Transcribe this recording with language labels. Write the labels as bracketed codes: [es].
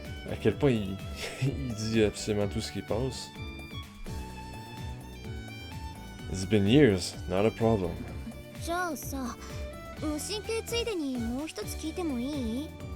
[fr] À quel point il dit absolument tout ce qui passe. [en] It's been years, not a problem. [ja] じゃあさ、無神経ついでにもう一つ聞いてもいい？